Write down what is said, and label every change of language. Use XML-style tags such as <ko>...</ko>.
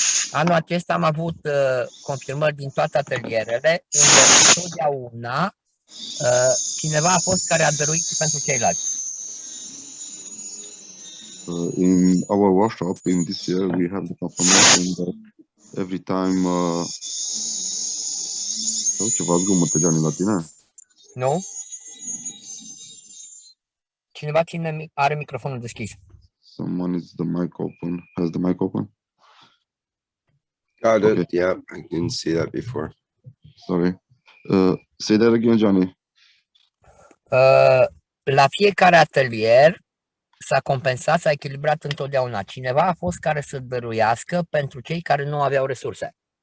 <ro>Anul acesta am avut confirmări din toate atelierele, unde întotdeauna cineva a fost care a dăruit și pentru ceilalți.</ro> <en>In our workshop in this year, we have the confirmation that every time.</en> <ro>Ceva zgomote, Giani, la tine? Nu? Cineva are microfonul deschis.</ro> <en>Someone has the mic open. Got Okay. it. Yeah, I didn't see that before. Sorry. Say that again, Giani.</en> <ro>La fiecare atelier s-a compensat, s-a echilibrat întotdeauna. Cineva a fost care să dăruiască pentru cei care nu aveau resurse.</ro>